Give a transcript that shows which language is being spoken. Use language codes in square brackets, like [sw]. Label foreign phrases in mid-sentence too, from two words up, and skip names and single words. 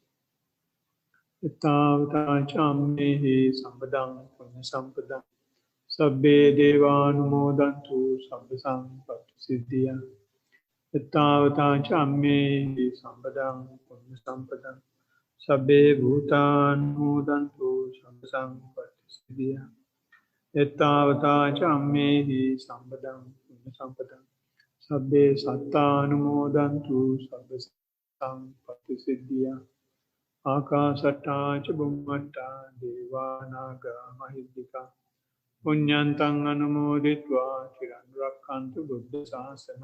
[pi] යථාර්ථ චම්මේහි සම්පදං පුඤ්ඤ සම්පදං සබ්බේ දේවානුමෝදන්තු සබ්බ සම්පත්ති සිද්ධියා. යථාර්ථ චම්මේහි සම්පදං පුඤ්ඤ සම්පදං සබ්බේ භූතානුමෝදන්තු සබ්බ සම්පත්ති සිද්ධියා. යථාර්ථ චම්මේහි සම්පදං පුඤ්ඤ සම්පදං සබ්බේ සත්තානුමෝදන්තු සබ්බ සම්පත්ති සිද්ධියා. ආකාශට්ටා ච බුම්මට්ටා දේවා නාග මහිද්దికා පුඤ්ඤන්තං අනුමෝදිत्वा චිරන් රක්ඛන්තු බුද්ධ ශාසනං.